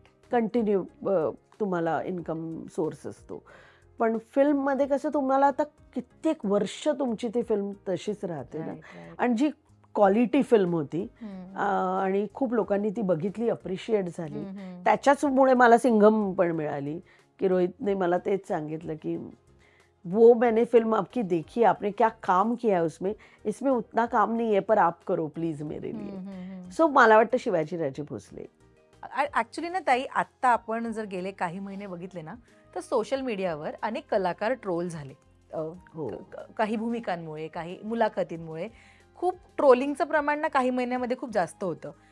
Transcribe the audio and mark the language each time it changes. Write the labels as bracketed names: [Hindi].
[Marathi] Continue तुम्हाला income source असतो. पण फिल्ममध्ये कसं तुम्हाला आता कित्येक वर्ष तुमची ती फिल्म तशीच राहते ना. आणि जी क्वालिटी फिल्म होती आणि खूप लोकांनी ती बघितली, अप्रिशिएट झाली, त्याच्याचमुळे मला सिंघम पण मिळाली. की रोहितने मला तेच सांगितलं की [Hindi] वो मैंने फिल्म आपकी देखी, आपने क्या काम किया उसमें, इसमें उतना काम नहीं है पर आप करो प्लीज मेरे लिए. [Marathi] सो मला वाटतं शिवाजीराजे भोसले. ऍक्च्युली ना ताई, आत्ता आपण जर गेले काही महिने बघितले ना, तर सोशल मीडियावर अनेक कलाकार ट्रोल झाले. काही भूमिकांमुळे, काही मुलाखतींमुळे खूप ट्रोलिंगचं प्रमाण ना काही महिन्यामध्ये खूप जास्त होतं.